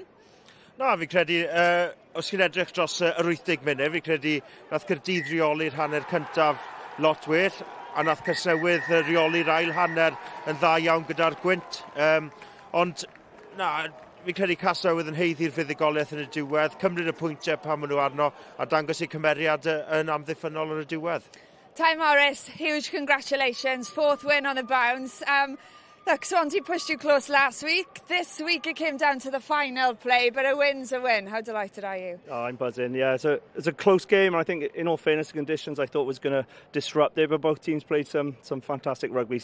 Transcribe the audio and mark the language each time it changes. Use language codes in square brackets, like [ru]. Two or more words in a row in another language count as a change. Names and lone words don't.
[cy] Na, fi'n credu, os chi'n edrych dros yr 80 munud, fi'n credu nath Caerdydd reoli'r hanner cyntaf lot well, a nath Casnewydd reoli'r ail hanner yn dda iawn gyda'r gwynt. Ond, fi'n credu Casnewydd yn heiddi'r fuddigoliaeth yn y diwedd, cymryd y pwyntiau pan maen nhw arno, a dangos eu cymeriad yn amddiffynol yn y diwedd. [en] Ty Morris, huge congratulations, 4th win on the bounce. Look, Swansea pushed you close last week. This week it came down to the final play, but a win's a win. How delighted are you? Oh, I'm buzzing, yeah. It's a close game, and I think, in all fairness, the conditions I thought was going to disrupt it, but both teams played some fantastic rugby.